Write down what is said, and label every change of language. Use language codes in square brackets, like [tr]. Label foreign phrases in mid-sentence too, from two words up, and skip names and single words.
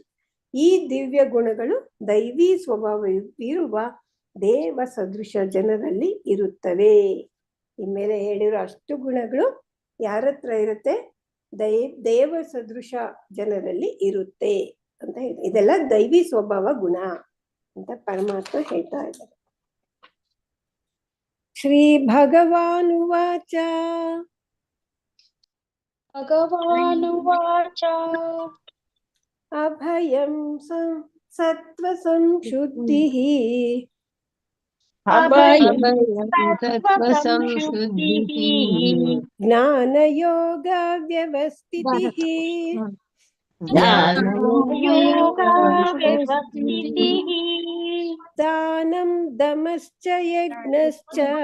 [kn] ಈ ದಿವ್ಯ ಗುಣಗಳು ದೈವಿ ಸ್ವಭಾವವಿರುವ ದೇವ ಸದೃಶ ಜನರಲ್ಲಿ ಇರುತ್ತವೆ. ಇನ್ಮೇಲೆ ಹೇಳಿರೋ ಅಷ್ಟು ಗುಣಗಳು ಯಾರ ಹತ್ರ ಇರುತ್ತೆ? ದೇವ ಸದೃಶ ಜನರಲ್ಲಿ ಇರುತ್ತೆ ಅಂತ ಹೇಳಿ. ಇದೆಲ್ಲ ದೈವಿ ಸ್ವಭಾವ ಗುಣ ಅಂತ ಪರಮಾತ್ಮ ಹೇಳ್ತಾ ಇದ್ದಾರೆ. [sa] ಶ್ರೀ ಭಗವಾನುವಾಚ ಅಭಯಂ ಸತ್ವ ಸಂಶುದ್ಧಿಃ ಜ್ಞಾನ ಯೋಗ ವ್ಯವಸ್ಥಿತಿಃ ದಾನಂ ದಮಶ್ಚ ಯಜ್ಞಶ್ಚ